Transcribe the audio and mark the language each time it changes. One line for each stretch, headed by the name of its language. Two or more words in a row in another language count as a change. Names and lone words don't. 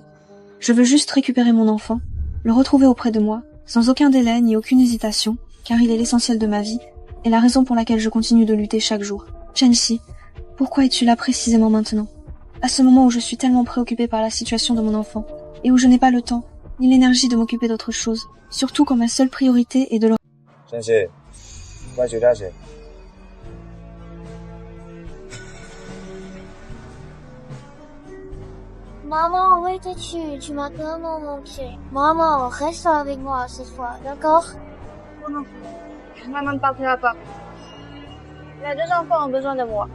French: Je veux juste récupérer mon enfant, le retrouver auprès de moi, sans aucun délai ni aucune hésitation, car il est l'essentiel de ma vie, et la raison pour laquelle je continue de lutter chaque jour. Chen-Chi, pourquoi es-tu là précisément maintenant? À ce moment où je suis tellement préoccupée par la situation de mon enfant, et où je n'ai pas le temps, ni l'énergie de m'occuper d'autre chose, surtout quand ma seule priorité est de le...
Chinese: Chen-Chi, 快回家去。
French: Maman, où étais-tu? Tu m'as tellement manqué. Maman, reste avec moi cette fois, d'accord? Non, maman ne partira pas. Les deux enfants ont besoin de moi.